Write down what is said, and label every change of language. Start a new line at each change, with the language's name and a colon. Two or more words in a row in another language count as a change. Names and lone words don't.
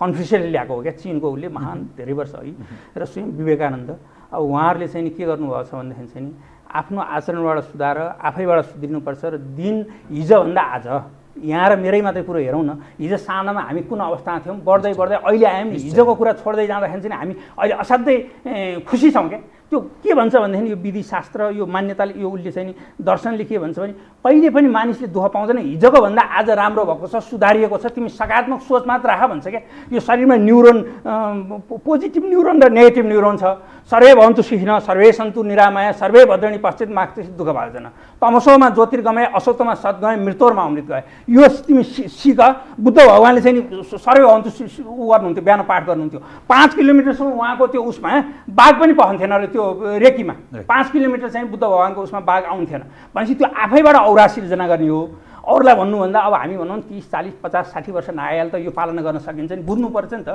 Nepali: कन्फ्युसियसले ल्याएको हो क्या, चिनको उसले महान धेरै वर्ष अघि। र स्वयं विवेकानन्द, अब उहाँहरूले चाहिँ नि के गर्नुभएको छ भनेदेखि चाहिँ नि आफ्नो आचरणबाट सुधार, आफैबाट सुध्रिनुपर्छ र दिन हिजोभन्दा आज, यहाँ र मेरै मात्रै कुरो हेरौँ न, हिजो सानोमा हामी कुन अवस्थामा थियौँ, बढ्दै बढ्दै अहिले आयौँ, हिजोको कुरा छोड्दै जाँदाखेरि चाहिँ हामी अहिले असाध्यै खुसी छौँ क्या। त्यो के भन्छ भनेदेखि यो विधिशास्त्र, यो मान्यताले, यो उसले चाहिँ नि दर्शनले के भन्छ भने कहिले पनि मानिसले दुःख पाउँदैन, हिजोको भन्दा आज राम्रो भएको छ, सुधारिएको छ, तिमी सकारात्मक सोच मात्र राख भन्छ क्या। यो शरीरमा न्युरोन,
English: positive neuron
Nepali: र
English: negative neuron
Nepali: छ।
Sanskrit: सर्वे भवन्तु सुखिनः, सर्वे सन्तु निरामया, सर्वे भद्राणि पश्चात् मा कश्चित् दुःख भाजन, तमसोमा ज्योतिर्गमय, असतोमा सद्गमय, मृत्योर्मा अमृत गए।
Nepali: यो तिमी सिक। बुद्ध भगवान्ले चाहिँ नि
Sanskrit: सर्वे भवन्तु
Nepali: ऊ गर्नुहुन्थ्यो, बिहान पाठ गर्नुहुन्थ्यो। 5 किलोमिटरसम्म उहाँको त्यो उसमा बाघ पनि पहन्थेन र त्यो रेकीमा 5 किलोमिटर चाहिँ बुद्ध भगवान्को उसमा बाघ आउँथेन। भनेपछि त्यो आफैबाट औरा सिर्जना गर्ने हो। अरूलाई भन्नुभन्दा अब हामी भनौँ 30, 40, 50, 60 वर्ष नआइहाल त यो पालना गर्न सकिन्छ नि, बुझ्नु पर्छ नि त।